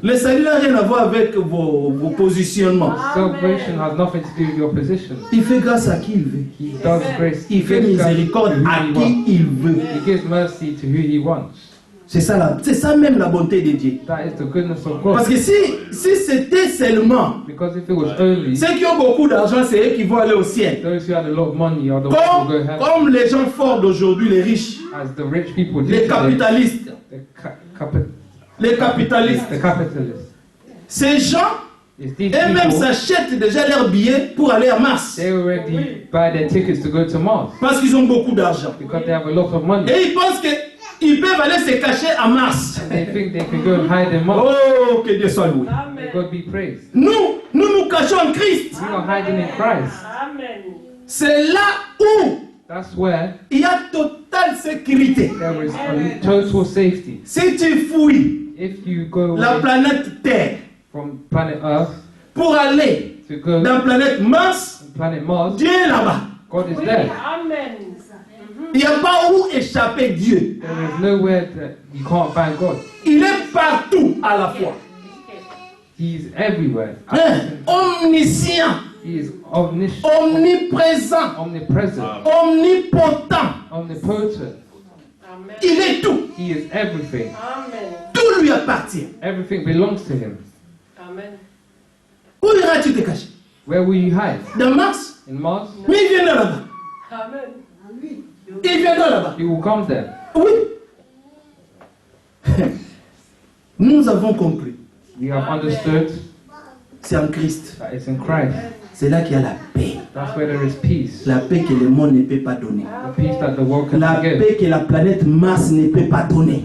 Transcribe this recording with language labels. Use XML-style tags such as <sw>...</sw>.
<fr>Le salut n'a rien à voir avec vos positionnements.</fr> <en>Salvation has nothing to do with your position.</en> <fr>Il fait grâce à qui il veut.</fr> <en>He does grace.</en> <fr>Il fait</fr> <en>gives grace</en> <fr>miséricorde</fr> <en>to who</en> <fr>à</fr> <en>he</en> <fr>qui</fr> <en>wants.</en> <fr>il veut.</fr> <en>He gives mercy to who he wants.</en> <fr>C'est ça même la bonté de Dieu.</fr> <en>That is the goodness of</en> <fr>Parce</fr> <en>God.</en> <fr>que si c'était seulement</fr> <en>Because if it was only</en> <fr>ceux qui ont beaucoup d'argent, c'est eux qui vont aller au ciel.</fr> <en>those who had a lot of money are the ones who go to heaven.</en> <fr>Comme les gens forts d'aujourd'hui, les riches,</fr> <en>As the rich people do</en> <fr>les</fr> <en>today,</en> <fr>capitalistes,</fr> <en>the</en> <fr>les capitalistes.</fr> <en>capitalists.</en> <fr>Ces gens,</fr> <en>It's these</en> <fr>Et même</fr> <en>people,</en> <fr>s'achètent déjà leurs billets pour aller à Mars.</fr> <en>they already buy their tickets to go to Mars</en> <fr>Parce qu'ils ont beaucoup d'argent.</fr> <en>because they have a lot of money.</en> <fr>Et ils pensent qu'ils peuvent aller se cacher à Mars.</fr> <en>They think they can go and hide in Mars.</en> <fr>Oh, que Dieu soit loué.</fr> <en>May Amen. God be praised.</en> <fr>Nous cachons en Christ.</fr> <en>We are hiding in Christ. Amen.</en> <fr>C'est là où</fr> <en>That's where</en> <fr>il y a totale sécurité.</fr> <en>there is a total safety.</en> <fr>Si tu fouilles</fr> <en>If you go</en> <fr>la</fr> <en>away</en> <fr>planète Terre</fr> <en>from planet Earth</en> <fr>pour aller</fr> <en>to go</en> <fr>dans la planète Mars,</fr> <en>to planet Mars,</en> <fr>Dieu est là-bas.</fr> <en>God is there. Amen.</en> <fr>Il n'y a pas où échapper Dieu.</fr> <en>There is nowhere that you can't find God.</en> <fr>Il est partout à la fois.</fr> <en>He is everywhere.</en> <fr>Omniscient,</fr> <en>He is omniscient,</en> <fr>omniprésent,</fr> <en>omnipresent,</en> <fr>omnipotent.</fr> <en>omnipotent. Amen.</en> <fr>Il est tout.</fr> <en>He is everything. Amen.</en> <fr>Tout lui appartient.</fr> <en>Everything belongs to him. Amen.</en> <fr>Où iras-tu te cacher?</fr> <en>Where will you hide?</en> <fr>Dans Mars?</fr> <en>In Mars?</en> <fr>Mais il vient de là-bas. Amen. Il vient de là-bas.</fr> <en>He will come there.</en> <fr>Oui. Nous avons compris.</fr> <en>We have understood</en> <fr>C'est en Christ.</fr> <en>that it's in Christ.</en> <fr>C'est là qu'il y a la paix.</fr> <en>That's where there is peace.</en> <fr>La paix que le monde ne peut pas donner.</fr> <en>The peace that the world</en> <fr>La</fr> <en>cannot give.</en> <fr>paix que la planète Mars ne peut pas donner.</fr>